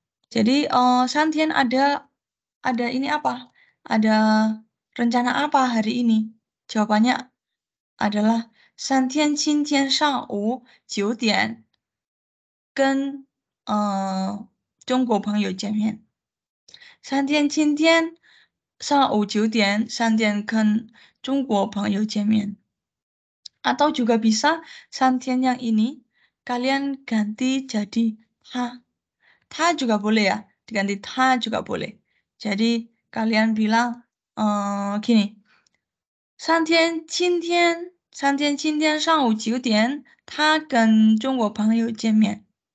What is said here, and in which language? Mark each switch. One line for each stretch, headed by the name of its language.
Indonesian: Jadi, Santian ada ini apa? Ada rencana apa hari ini? Jawabannya adalah
Chinese: 三天今天上午9点跟中国朋友见面. 三天今天上午9点 Santian 跟中国朋友见面.
Indonesian: Atau juga bisa Santian yang ini kalian ganti jadi他. 他 juga boleh ya, diganti 他 juga boleh. Jadi kalian bilang gini,
Chinese: 三天今天上午9点他跟中国朋友见面.